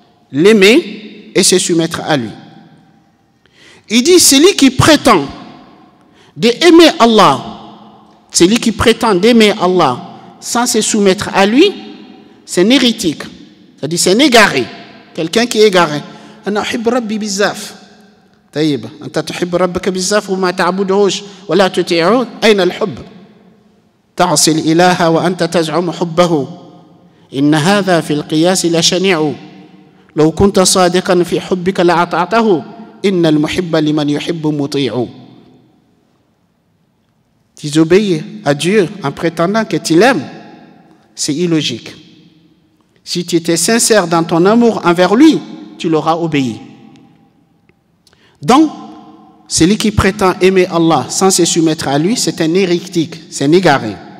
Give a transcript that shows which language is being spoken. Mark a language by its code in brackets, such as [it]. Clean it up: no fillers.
[fr] L'aimer et se soumettre à lui. Il dit, celui qui prétend d'aimer Allah, celui qui prétend d'aimer Allah sans se soumettre à lui, c'est un hérétique. C'est-à-dire c'est un égaré. Quelqu'un qui est égaré. [ar] أنا أحب ربي بزاف. طيب أنت تحب ربك بزاف وما تعبدهوش ولا تطيعه أين الحب؟ تعصي الإله وأنت تزعم حبه. إن هذا في القياس لشنيع. لو كنت صادقا في حبك لأطعته. إن المحب لمن يحب مطيع. [fr] Tu obéis à Dieu en prétendant que tu l'aimes, c'est illogique. Si tu étais sincère dans ton amour envers lui, tu l'auras obéi. Donc, celui qui prétend aimer Allah sans se soumettre à lui, c'est un hérétique, c'est un égaré.